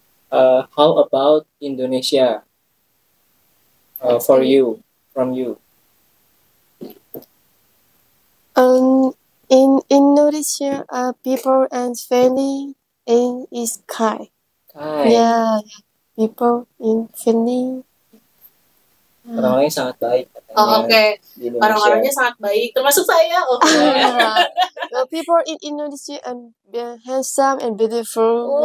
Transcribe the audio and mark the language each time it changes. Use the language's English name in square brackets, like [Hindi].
[English] How about Indonesia? For you, from you. In Indonesia, people and family is kind. Yeah, people in family. [Indonesian] Orang-orangnya sangat baik. Oke. Orang-orangnya sangat baik, termasuk saya. Oke. [English] The people in Indonesia and handsome and beautiful.